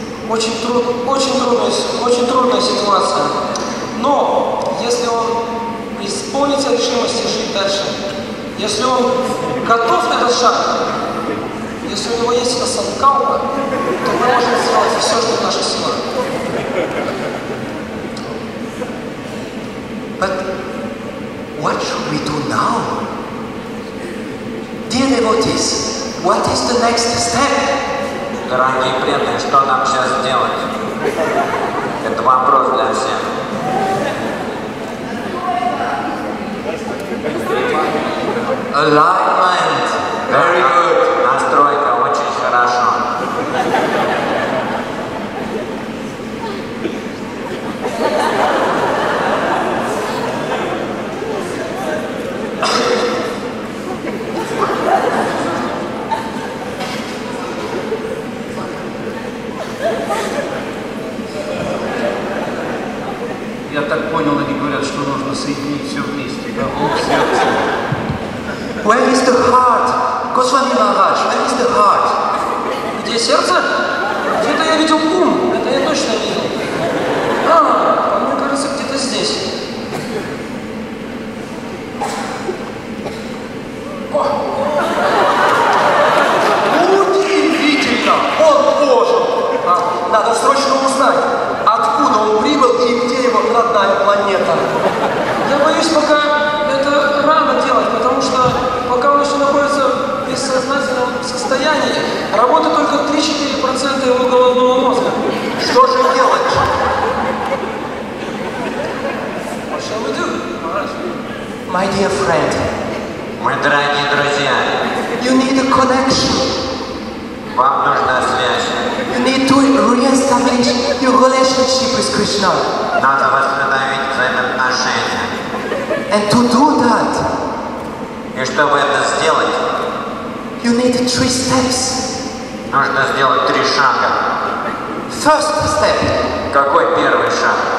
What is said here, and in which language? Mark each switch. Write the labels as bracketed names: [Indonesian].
[Russian] Очень трудная ситуация. Но если он исполнится решимости жить дальше, если он готов на этот шаг, если у него есть эта санкалпа, то мы можем сделать все, что в наших силах. [English] But what should we do now? Dear devotees, what is the next step? [Russian] Дорогие преданные, что нам сейчас делать? Это вопрос для всех. [English] Alignment. Very good. [Russian] Настройка очень хорошо. Я так понял, они говорят, что нужно соединить все вместе. Голову, сердце. [English] Where is the heart? Goswami Maharaj, where is the heart? [Russian] Где сердце? Где-то я видел ум. Это я точно видел. Мне кажется, где-то здесь. Удивительно! Он ожил! Надо срочно узнать, откуда он прибыл и где его родная планета. Я боюсь, пока это рано делать, потому что пока он еще находится в бессознательном состоянии, работает только 3-4% его головного мозга. Что же делать? [English] What shall we do? My dear friend, [Russian] Мои дорогие друзья, [English] you need a connection. [Russian] вам нужна связь. [English] You need to re-establish your relationship with Krishna. [Russian] Надо восстановить взаимоотношения. [English] And to do that, [Russian] И чтобы это сделать, [English] you need 3 steps. [Russian] нужно сделать 3 шага. [English] First step, [Russian] Какой первый шаг?